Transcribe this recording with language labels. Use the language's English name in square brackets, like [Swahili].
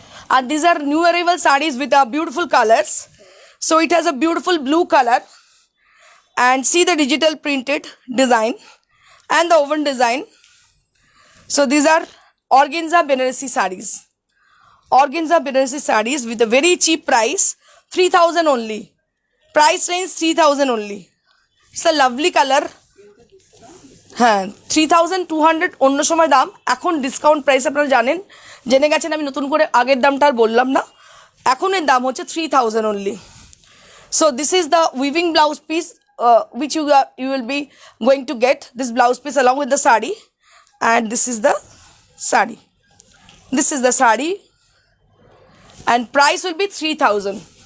[English] And these are new arrival sarees with beautiful colors. So it has a beautiful blue color, and see the digital printed design and the woven design. So these are organza Benaressi sarees. Organza Benaressi sarees with a very cheap price, 3,000 only. Price range 3,000 only. It's a lovely color. [Bangla] হ্যাঁ 3200 অন্য সময় দাম, এখন discount price আপনারা জানেন, জেনে গেছেন, আমি নতুন করে আগের দামটা আর বললাম না। এখন এর দাম হচ্ছে 3000 only. [English] So this is the weaving blouse piece which you will be going to get this blouse piece along with the sari, and this is the sari. This is the sari and price will be 3000.